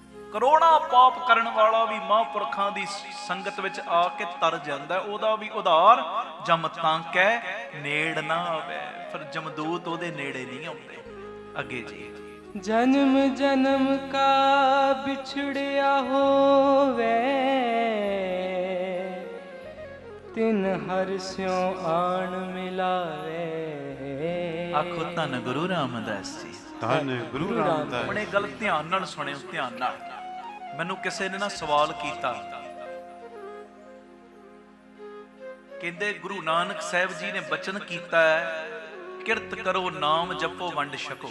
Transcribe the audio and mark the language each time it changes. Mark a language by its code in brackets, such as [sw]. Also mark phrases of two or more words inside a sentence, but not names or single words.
[pa] ਕਰੋੜਾਂ ਪਾਪ ਕਰਨ ਵਾਲਾ ਵੀ ਮਹਾਂਪੁਰਖਾਂ ਦੀ ਸੰਗਤ ਵਿੱਚ ਆ ਕੇ ਤਰ ਜਾਂਦਾ, ਉਹਦਾ ਵੀ ਉਧਾਰ ਜਮ ਤਾਂ ਕੈ ਨੇੜ ਨਾ ਆਵੇ। ਫਿਰ ਜਮਦੂਤ ਉਹਦੇ ਨੇੜੇ ਨਹੀਂ ਆਉਂਦੇ। ਅੱਗੇ ਜੀ, ਜਨਮ ਜਨਮ ਕਾ ਬਿਛੁੜਿਆ ਹੋਵੈ, ਤਿਨ ਹਰਿ ਸਿਉ ਆਣਿ ਮਿਲਾਵੈ। ਆਖੋ ਧੰਨ ਗੁਰੂ ਰਾਮਦਾਸ ਜੀ। ਧੰਨ ਗੁਰੂ ਰਾਮਦਾਸ। ਆਪਣੇ ਗੱਲ ਧਿਆਨ ਨਾਲ ਸੁਣਿਓ, ਧਿਆਨ ਨਾਲ। ਮੈਨੂੰ ਕਿਸੇ ਨੇ ਨਾ ਸਵਾਲ ਕੀਤਾ, ਕਹਿੰਦੇ ਗੁਰੂ ਨਾਨਕ ਸਾਹਿਬ ਜੀ ਨੇ ਬਚਨ ਕੀਤਾ ਹੈ, ਕਿਰਤ ਕਰੋ ਨਾਮ ਜਪੋ ਵੰਡ ਛਕੋ।